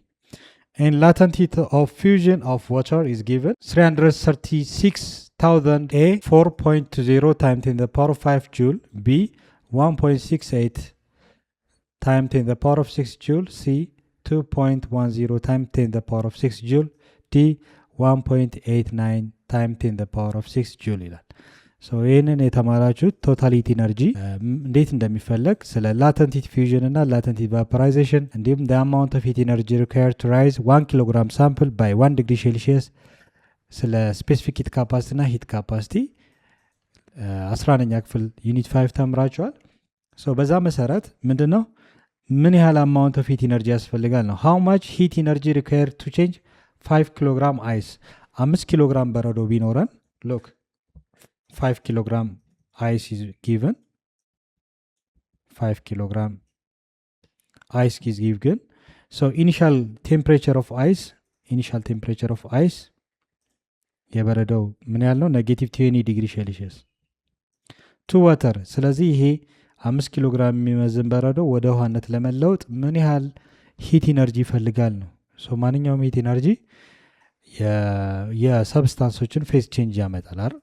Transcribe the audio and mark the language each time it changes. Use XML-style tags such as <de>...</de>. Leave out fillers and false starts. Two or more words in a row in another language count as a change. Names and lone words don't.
<en>And latent heat of fusion of water is given 336,000 A 4.0 times 10 to the power of 5 joule, B 1.68 times 10 to the power of 6 joule, C 2.10 times 10 to the power of 6 joule, D 1.89 times 10 to the power of 6 joule ይላል።</en> <am>ይህንን የተማራችሁት</am> <en>totality energy እንዴት</en> <am>እንደሚፈለግ ስለ</am> <en>latent heat fusion እና latent heat vaporization እንዲሁም the amount of heat energy required to rise 1 kilogram sample by 1 degree Celsius ስለ specific heat capacity እና heat capacity</en> <am>11ኛ ክፍል ዩኒት 5 ተምራችኋል። በዛ መሰረት ምንድነው ምን ያህል</am> <en>amount of heat energy</en> <am>ያስፈልጋል ነው።</am> <en>how much heat energy required to change 5 kilogram ice</en> <am>5 ኪሎግራም በረዶ ቢኖረን</am> <en>look 5 kilogram ice is given 5 kilogram ice is given. Initial temperature of ice</en> <am>የበረዶው ምን ያህል ነው?</am> <en>negative 20 degree Celsius to water።</en> <am>ስለዚህ ይሄ 5 ኪሎ ግራም የሚመዝን በረዶ ወደ ውሃነት ለመለወጥ ምን ያህል</am> <en>heat energy</en> <am>ይፈልጋል ነው። ማንኛውም</am> <en>heat energy</en> <am>የሰብስታንሶችን</am> <en>phase change</en> <am>ያመጣል አይደል?</am>